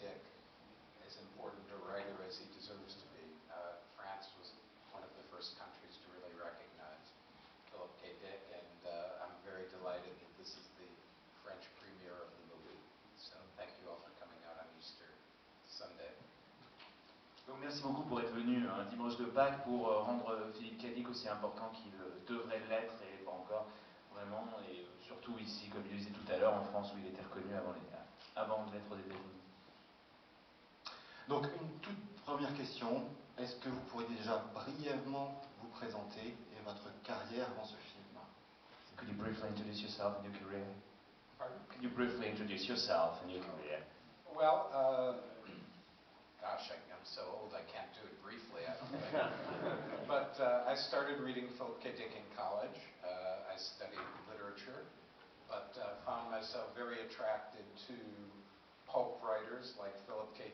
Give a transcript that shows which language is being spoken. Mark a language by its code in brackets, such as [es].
[en] Dick as important a writer as he deserves to be. France was one of the first countries to really recognize Philip K. Dick, and I'm very delighted that this is the French premiere of the movie. So thank you all for coming out on Easter Sunday. [fr] Donc merci beaucoup pour être venu un dimanche de Pâques pour rendre Philippe K. Dick aussi important qu'il devrait l'être et pas encore vraiment, et surtout ici, comme il le disait tout à l'heure, en France où il était reconnu avant de l'être aux États-Unis. Donc une toute première question, est-ce que vous pourriez déjà brièvement vous présenter et votre carrière avant ce film? [en] Could you briefly introduce yourself and your career? [fr] Pardon? [en] Could you briefly introduce yourself and your career? Well, gosh, I'm so old I can't do it briefly, I don't think. But I started reading Philip K. Dick in college. I studied literature, but found myself very attracted to pulp writers like Philip K.